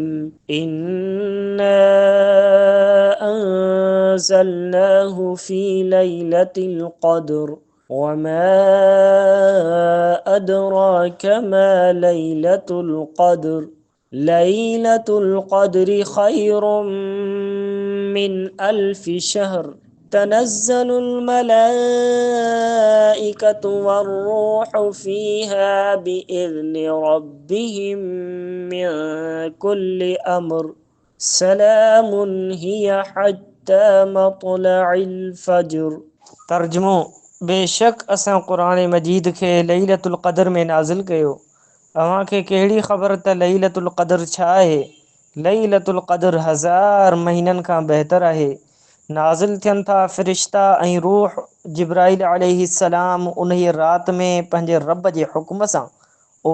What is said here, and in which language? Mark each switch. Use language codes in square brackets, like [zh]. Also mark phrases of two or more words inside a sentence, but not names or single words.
[ar] إنا أنزلناه في ليلة القدر وما أدراك ما ليلة القدر ليلة القدر خير من ألف شهر تنزل الملائكة والروح فيها بإذن ربهم من كل أمر سلام هي حتى مطلع الفجر. [sd] तर्जुमो, बेशक असां क़ुरान मजीद खे लैलतुल क़द्र में नाज़िल कयो। अव्हां खे कहिड़ी ख़बर त लैलतुल क़द्र छा आहे? लैलतुल क़द्र हज़ार महीननि खां बहितर आहे। नाज़िल थियनि था फ़रिश्ता ऐं रूह जिब्राइल अलैहिस्सलाम उन्हीअ रात में पंहिंजे रब जे हुक्म सां।